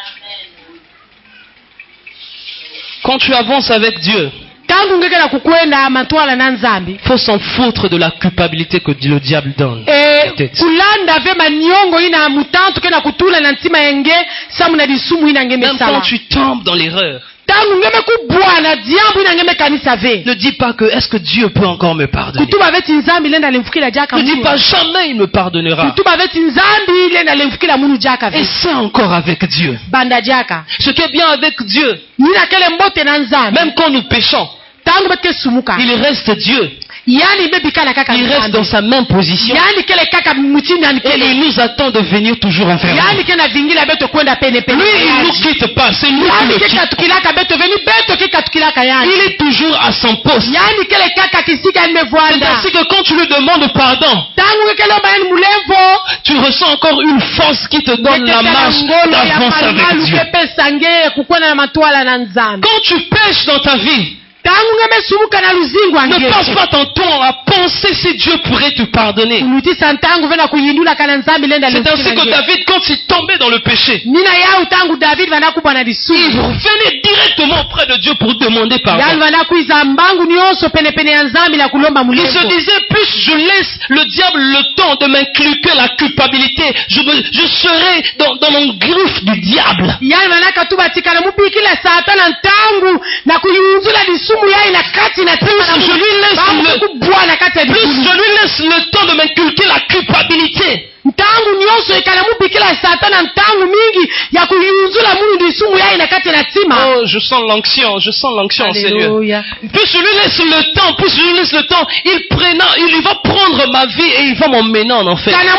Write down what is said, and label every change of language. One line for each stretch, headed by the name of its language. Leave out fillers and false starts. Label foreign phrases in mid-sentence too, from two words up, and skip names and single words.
French: Quand tu avances avec Dieu,
Kituba (Democratic Republic of Congo): Tangu ngeke na kukwenda matwala na nzambi.
French: il faut s'en foutre de la culpabilité que le diable donne. Peut-être.
Kituba (Democratic Republic of Congo): Kulanda ve manyongo ina mutantu kena kutula na ntima yenge samu na disumu ina ngeme
French: Même quand
Kituba (Democratic Republic of Congo): sala.
French: tu tombes dans l'erreur,
Kituba (Democratic Republic of Congo): Tangu ngeme kubwana diambu ina ngeme kanisa ve.
French: ne dis pas que est-ce que Dieu peut encore me pardonner.
Kituba (Democratic Republic of Congo): Kutuba veti nzambi lenda lemfukila jaka
French: Ne dis
Kituba (Democratic Republic of Congo): munu.
French: pas jamais il me pardonnera.
Kituba (Democratic Republic of Congo): Kutuba veti nzambi lenda lemfukila munu jaka ve.
French: Et c'est encore avec Dieu.
Kituba (Democratic Republic of Congo): Banda jaka.
French: Ce qui est bien avec Dieu,
Kituba (Democratic Republic of Congo): Nina kele mbote na nzambi.
French: même quand nous péchons,
Kituba (Democratic Republic of Congo): Tangu betke sumuka.
French: il reste Dieu.
Kituba (Democratic Republic of Congo): Yani bebi kala kaka
French: Il reste
Kituba (Democratic Republic of Congo): nzambi.
French: dans sa même position.
Kituba (Democratic Republic of Congo): Yani kele kaka mutinda
French: Et
Kituba (Democratic Republic of Congo): nikele.
French: il nous attend de venir toujours envers
Kituba (Democratic Republic of Congo): Yani
French: nous.
Kituba (Democratic Republic of Congo): kena vingila beto kwenda pene pene.
French: Lui, il ne nous quitte pas, c'est nous qui
Kituba (Democratic Republic of Congo): Yani
French: le
Kituba (Democratic Republic of Congo): keka
French: quittons.
Kituba (Democratic Republic of Congo): tukilaka beto veni beto keka tukilaka yani.
French: Il est toujours à son poste.
Kituba (Democratic Republic of Congo): Yani kele kaka kisika
French: C'est
Kituba (Democratic Republic of Congo): nimevwanda.
French: ainsi que quand tu lui demandes pardon,
Kituba (Democratic Republic of Congo): Tangu kele bayani mulevo.
French: tu ressens encore une force qui te donne la marche
Kituba (Democratic Republic of Congo): ngolo ya
French: d'avance avec
Kituba (Democratic Republic of Congo): malumalu
French: Dieu.
Kituba (Democratic Republic of Congo): kepesa nge kukwenda na matwala na nzambi.
French: Quand tu pêches dans ta vie,
Kituba (Democratic Republic of Congo): Tangu ngeme sumuka na luzingu
French: ne
Kituba (Democratic Republic of Congo): ange.
French: passe pas ton temps à penser si Dieu pourrait te pardonner.
Kituba (Democratic Republic of Congo): Kulutisa ntangu vena kuyindula kana nzambi lenda
French: C'est ainsi que
Kituba (Democratic Republic of Congo): lemfukila nge.
French: David, quand il tombait dans le péché,
Kituba (Democratic Republic of Congo): Nina yau tangu David vana kubwa na
French: il
Kituba (Democratic Republic of Congo): disumu.
French: venait directement auprès de Dieu pour demander
Kituba (Democratic Republic of Congo): Yani
French: pardon.
Kituba (Democratic Republic of Congo): vana kuiza mbangu nyonso pene pene ya nzambi na kulomba
French: Il se
Kituba (Democratic Republic of Congo): mulevo.
French: disait, plus je laisse le diable le temps de m'inculquer la culpabilité, je serai dans mon gouffre du diable.
Kituba (Democratic Republic of Congo): Yani vana katuba tikana mupikila satana ntangu na kuyunzula disumu
French: je lui laisse le temps de m'inculquer la culpabilité. Oh, je sens l'onction, Seigneur. Plus je lui laisse le temps, il va prendre ma vie et il va m'emmener en enfer.